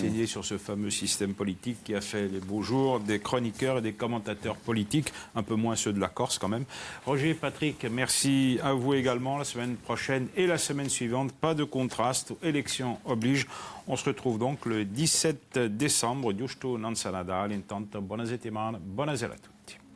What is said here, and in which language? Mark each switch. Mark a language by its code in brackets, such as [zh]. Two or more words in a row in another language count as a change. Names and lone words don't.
[fr] enseigné sur ce fameux système politique qui a fait les beaux jours des chroniqueurs et des commentateurs politiques, un peu moins ceux de la Corse quand même. Roger, Patrick, merci à vous également. La semaine prochaine et la semaine suivante, pas de contraste, élection oblige. On se retrouve donc le 17 décembre. [it] Giusto non sarà Nadal. Intanto, buona settimana, buonasera a tutti.